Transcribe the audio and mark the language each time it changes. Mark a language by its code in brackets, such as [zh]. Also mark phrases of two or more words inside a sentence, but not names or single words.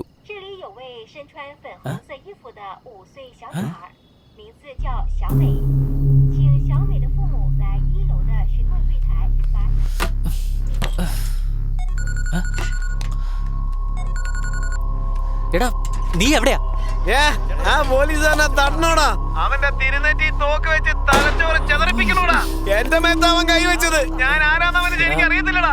[zh] 这里有位身穿粉红色衣服的5岁小女孩，名字叫小美，请小美的父母来1楼的询问柜台把。 [ml] എടാ നീ എവിടെയാ? ആ പോലീസുകാരനെ തടണോടാ. അവന്റെ തിരുനെറ്റി തോക്ക് വെച്ച് തലച്ചോറ് ചെതറിപ്പിക്കണോടാ. എന്റെ മേത്ത് അവൻ കൈവച്ചത് ഞാൻ ആരാന്നവന് ശരിക്കും അറിയത്തില്ലടാ.